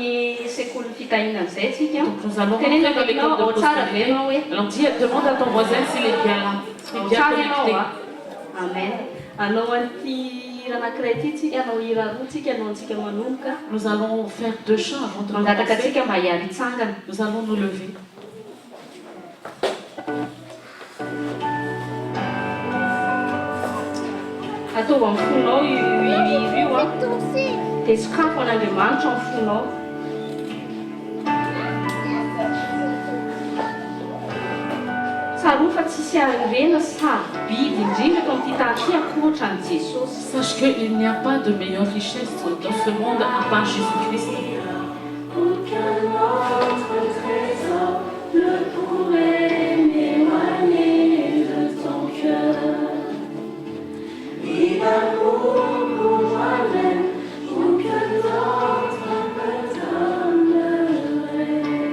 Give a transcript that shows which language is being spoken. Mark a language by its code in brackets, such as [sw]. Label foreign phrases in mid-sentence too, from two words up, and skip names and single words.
[fr] Donc nous allons rentrer dans l'école de prospérité. Alors demande à ton voisin s'il est bien là, s'il est bien connecté. Amen. Nous allons faire 2 chants avant de commencer. Nous allons nous lever. [mg] Atao amin'ny fonao io a dia sakafo an'Andriamanitra amin'ny fonao. Tsaroa fa tsisy arena sady biby indrindra eto amin'ity tany ity ankoatran'i Jesosy. [fr] Sache qu'il n'y a pas de meilleure richesse dans ce monde à part Jésus-Christ. Aucun autre trésor ne pourrait m'éloigner de ton cœur. Et d'amour pour moi-même, aucun autre me donnerait.